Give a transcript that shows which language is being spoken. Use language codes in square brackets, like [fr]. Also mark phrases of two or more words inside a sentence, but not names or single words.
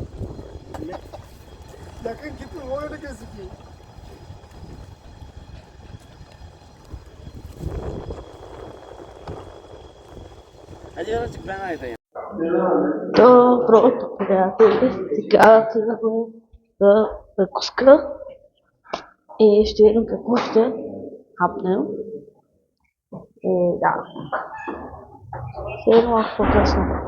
[tr] Yakın gitme, o öyle gözüküyor. Hadi birazcık ben aydayım. [bg] Добро утро, приятели! Сега стигнахме за закуска и ще видим какво ще хапнем. И да, след малко по-късно.